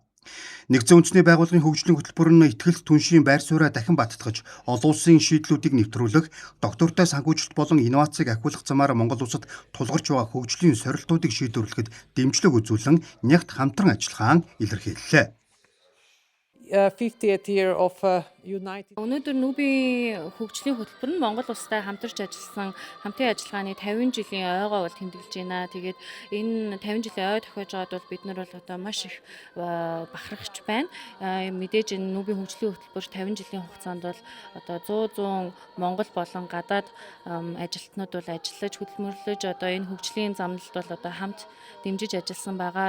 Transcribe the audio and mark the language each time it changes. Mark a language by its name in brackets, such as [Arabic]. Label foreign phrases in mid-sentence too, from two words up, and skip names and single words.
[Mongolian] Нэгдсэн үндэсний байгууллагын хөгжлийн хөтөлбөр нь ихтгэл түншийн байр сууриа дахин баттгаж, олон улсын шийдлүүдийг нэвтрүүлэх, доктортой санхүүжилт болон инновацийг ахиулах замаар Монгол улсад тулгарч байгаа хөгжлийн сорилтуудыг шийдвэрлэхэд дэмжлэг үзүүлэн нягт хамтран ажиллахаа илэрхийллээ. [English] 50th year of United. [Mongolian] Өнөөдөр Нүбийн хөгжлийн хөтөлбөр нь Монгол улстай хамтарч ажилласан хамтын ажиллагааны 50 жилийн ойгоо бол тэмдэглэж байна. Тэгээд энэ 50 жилийн ой тохиож байгаад бол бид нар бол одоо маш их бахархаж байна. Мэдээж энэ Нүбийн хөгжлийн хөтөлбөр 50 жилийн хугацаанд бол одоо 100 Монгол болон гадаад ажилтнууд бол ажиллаж хөдөлмөрлөж одоо энэ хөгжлийн замналд бол одоо хамт дэмжиж ажилласан байгаа.